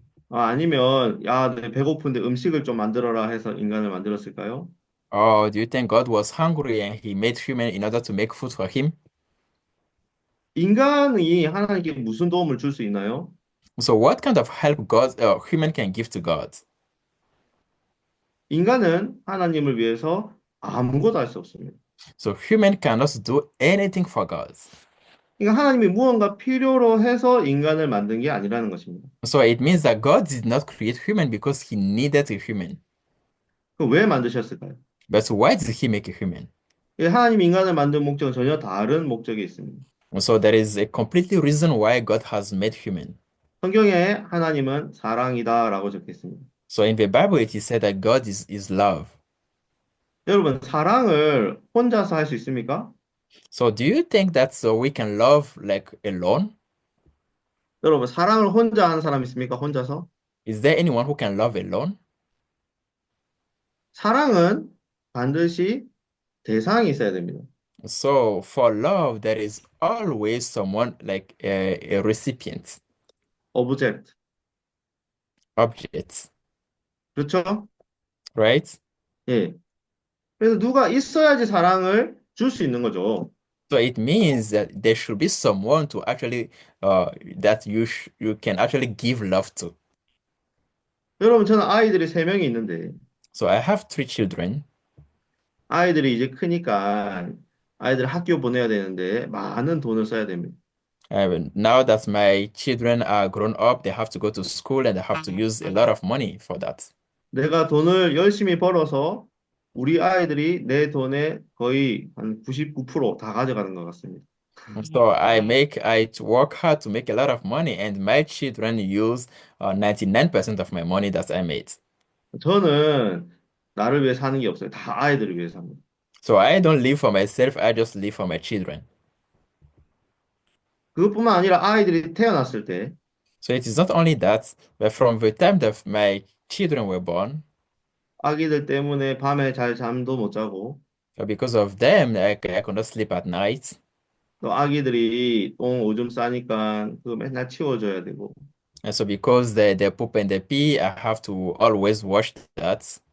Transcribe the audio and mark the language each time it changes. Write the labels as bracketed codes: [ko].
[ko] 아니면 야, 내 배고픈데 음식을 좀 만들어라 해서 인간을 만들었을까요? [en] Or do you think God was hungry and he made human in order to make food for him? [ko] 인간이 하나님께 무슨 도움을 줄 수 있나요? [en] So what kind of help human can give to God? [ko] 인간은 하나님을 위해서 아무것도 할 수 없습니다. [en] So human cannot do anything for God. [ko] 그러니까 하나님이 무언가 필요로 해서 인간을 만든 게 아니라는 것입니다. [en] So it means that God did not create human because he needed a human. [ko] 그럼 왜 만드셨을까요? [en] But why did he make a human? [ko] 하나님이 인간을 만든 목적은 전혀 다른 목적이 있습니다. [en] So there is a completely reason why God has made human. [ko] 성경에 하나님은 사랑이다라고 적혀 있습니다. [en] So in the Bible it is said that God is love. [ko] 여러분, 사랑을 혼자서 할 수 있습니까? [en] So do you think that so we can love like alone? [ko] 여러분, 사랑을 혼자 하는 사람 있습니까? 혼자서? [en] Is there anyone who can love alone? [ko] 사랑은 반드시 대상이 있어야 됩니다. [en] So for love, there is always someone like a recipient, object. object, [ko] 그렇죠? [en] right? [ko] 예. 그래서 누가 있어야지 사랑을 줄 수 있는 거죠. [en] So it means that there should be someone to actually that you can actually give love to. [ko] 여러분, 저는 아이들이 세 명이 있는데, [en] So I have three children. [ko] 아이들이 이제 크니까 아이들 학교 보내야 되는데 많은 돈을 써야 됩니다. [en] Now that my children are grown up, they have to go to school and they have to use a lot of money for that. [ko] 내가 돈을 열심히 벌어서 우리 아이들이 내 돈의 거의 한 99%다 가져가는 것 같습니다. [en] So I work hard to make a lot of money, and my children use 99% of my money that I made. [ko] 저는 나를 위해 사는 게 없어요. 다 아이들을 위해 삽니다. [en] So I don't live for myself, I just live for my children. [ko] 그것뿐만 아니라 아이들이 태어났을 때 [en] So it is not only that, but from the time that my children were born, [ko] 아기들 때문에 밤에 잘 잠도 못 자고 [en] because of them, I could not sleep at night. [ko] 또 아기들이 똥 오줌 싸니까 그거 맨날 치워줘야 되고 [en] And so because they poop and they pee, I have to always wash that.